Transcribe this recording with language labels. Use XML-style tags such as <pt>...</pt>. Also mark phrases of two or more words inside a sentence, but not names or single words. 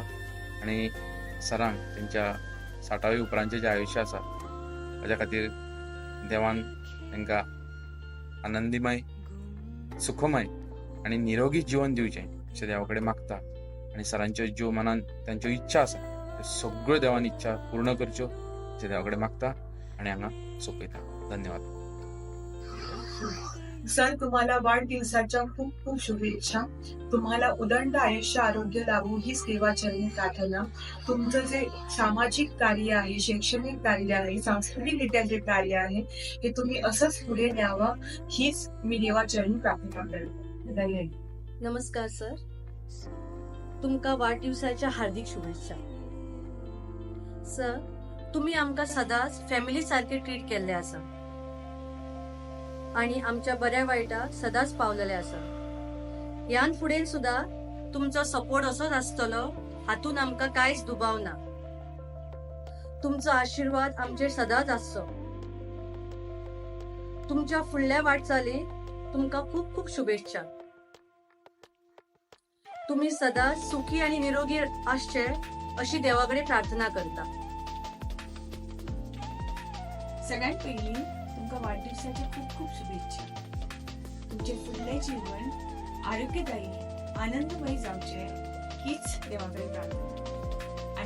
<kok>आनी सरांक तेंच्या 60वे उपरांतचें जें आयुश्य आसा ताच्या खातीर देवान तांकां आनंदीमय, सुखमय आनी निरोगी जिवन दिवचें अशें देवा कडेन मागता. आनी सरांच्यो ज्यो मनान तांच्यो इच्छा आसा त्यो सगळ्यो देवान इच्छा पूर्ण करच्यो अशें देवा कडेन मागता आनी हांगा सोंपयता. धन्यवाद.</kok> <mr>सर, तुम्हाला वाढदिवसाच्या खूप खूप शुभेच्छा. तुम्हाला उदंड आयुष्य, आरोग्य लाभो हीच देवाचरणी प्रार्थना. तुमचं जे सामाजिक कार्य आहे, शैक्षणिक कार्य आहे, सांस्कृतिकरित्या जे कार्य आहे हे तुम्ही असंच पुढे न्यावं हीच मी देवाचरणी प्रार्थना करते. धन्यवाद.</mr> <kok>नमस्कार सर, तुमका वाढदिवसाच्या हार्दिक शुभेच्छा. सर, तुम्ही आमका सदांच फॅमिली सारखे ट्रीट केल्ले आसा आणि आमच्या बऱ्या वाईटाक सदांच पावलेले आसा. ह्यान फुडें सुद्धा तुमचो सपोर्ट असोच आसतलो हातून आमकां कांयच दुबाव ना. तुमचो आशीर्वाद आमचेर सदांच आसचो. तुमच्या फुडल्या वाटचालीक तुमकां खूप खूप शुभेच्छा. तुम्ही सदांच सुखी आणि निरोगी आसचे अशी देवाकडे प्रार्थना करता. सगळ्यात पहिली तुमका वाढदिवसाच्या खूप खूप शुभेच्छा. तुमचे फुडले जीवन आरोग्यदायी, आनंदमय जावचे हीच देवाकडे प्रार्थना.</kok>